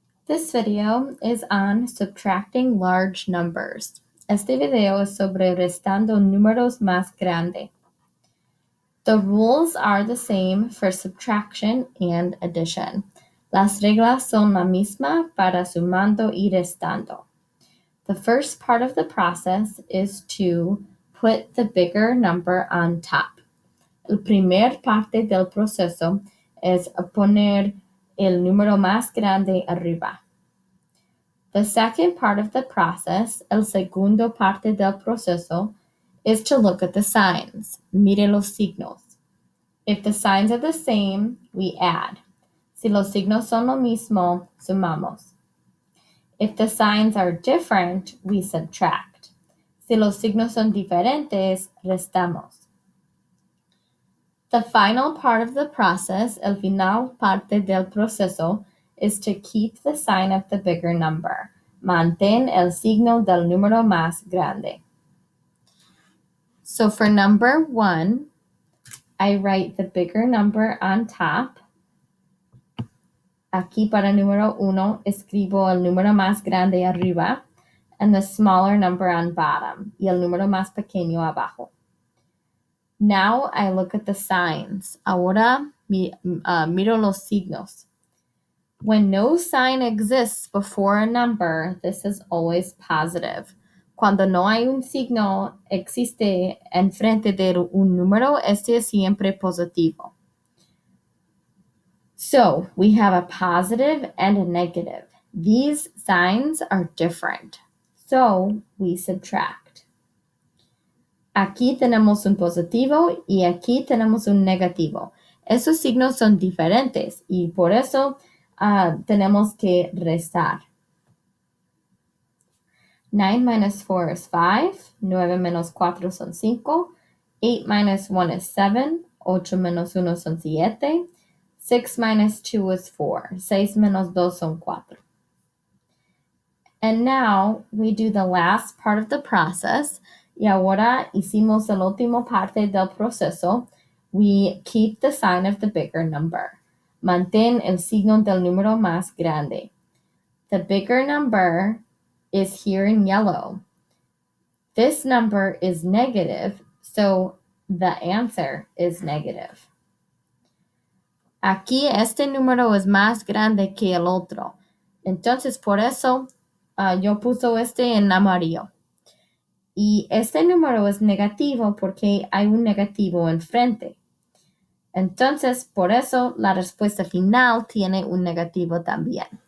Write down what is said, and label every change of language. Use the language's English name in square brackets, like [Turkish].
[English] This video is on subtracting large numbers. [Spanish] Este video es sobre restando números más grandes. [English] The rules are the same for subtraction and addition. [Spanish] Las reglas son la misma para sumando y restando. [English] The first part of the process is to put the bigger number on top. [Spanish] El primer parte del proceso es poner el número más grande arriba. [English] The second part of the process, [Spanish] el segundo parte del proceso, [English] is to look at the signs. [Spanish] Mire los signos. [English] If the signs are the same, we add. [Spanish] Si los signos son lo mismo, sumamos. [English] If the signs are different, we subtract. [Spanish] Si los signos son diferentes, restamos. [English] The final part of the process, [Spanish] el final parte del proceso, [English] is to keep the sign of the bigger number. [Spanish] Mantén el signo del número más grande. [English] So for number 1, I write the bigger number on top. [Spanish] Aquí para número 1, escribo el número más grande arriba [English] and the smaller number on bottom, [Spanish] y el número más pequeño abajo. [English] Now I look at the signs. [Spanish] Ahora miro los signos. [English] When no sign exists before a number, this is always positive. [Spanish] Cuando no hay un signo existe enfrente de un número, este es siempre positivo. [English] So we have a positive and a negative. These signs are different. So we subtract. [Spanish] Aquí tenemos un positivo y aquí tenemos un negativo. Esos signos son diferentes y por eso tenemos que restar. [English] 9 minus 4 is 5. [Spanish] 9 menos 4 son 5. [English] 8 minus 1 is 7. [Spanish] 8 menos 1 son 7. [English] 6 minus 2 is 4. [Spanish] 6 menos 2 son 4. [English] And now we do the last part of the process. [Spanish] Y ahora hicimos el último parte del proceso. [English] We keep the sign of the bigger number. [Spanish] Mantén el signo del número más grande. [English] The bigger number is here in yellow. This number is negative, so the answer is negative. [Spanish] Aquí este número es más grande que el otro. Entonces, por eso yo puse este en amarillo. Y este número es negativo porque hay un negativo enfrente. Entonces, por eso la respuesta final tiene un negativo también.